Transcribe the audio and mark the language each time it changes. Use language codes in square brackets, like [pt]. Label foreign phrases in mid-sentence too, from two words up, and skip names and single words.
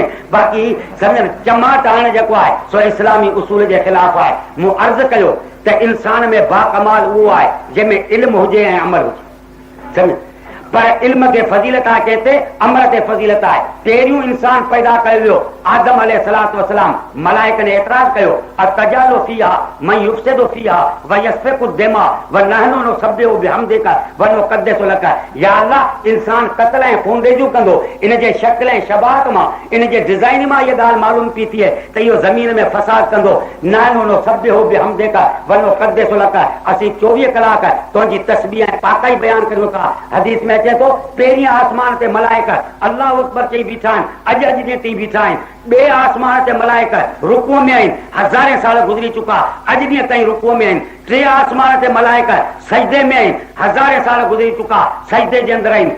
[sd] बाक़ी सम्झ चमाट हणणु जेको आहे सो इस्लामी उसूल जे ख़िलाफ़ आहे। मूं अर्ज़ु कयो त इंसान में बाकमाल उहो आहे जंहिंमें इल्म हुजे ऐं अमल हुजे सम्झ। पर इल्म खे फज़ीलत आहे कंहिंते, अमल ते फज़ीलत आहे। पहिरियों इंसान पैदा कयो वियो आदम [ar] عليه الصلاة والسلام. [sd] मलाइकनि एतिराज़ कयो [ar] أتجعل فيها من يفسد فيها ويسفك الدماء ونحن نسبح بحمدك ونقدس لك. या अल्लाह इंसान क़त्ल ऐं खूनरेज़ियूं कंदो। इन जे शक्ल ऐं शबाहत मां, इन जे डिज़ाइन मां इहा ॻाल्हि मालूम थी थिए त इहो ज़मीन में फ़साद कंदो। نحن نسبح بحمدك ونقدس لك. [sd] असीं 24 कलाक तुंहिंजी तस्बीह ऐं पाकाई बयान करियूं था। हदीस में अचे थो पहिरीं आसमान ते मलाइका [ar] الله أكبر [sd] चई बीठा आहिनि, अॼु ॾींहं ताईं बीठा आहिनि। ॿिए आसमान ते मलाइका रुकूअ में आहिनि, हज़ारे साल गुज़री चुका, अॼु ॾींहं ताईं रुकूअ में आहिनि। टे आसमान ते मलाइका सजदे में आहिनि, हज़ारे साल गुज़री चुका, सजदे जे अंदरि आहिनि।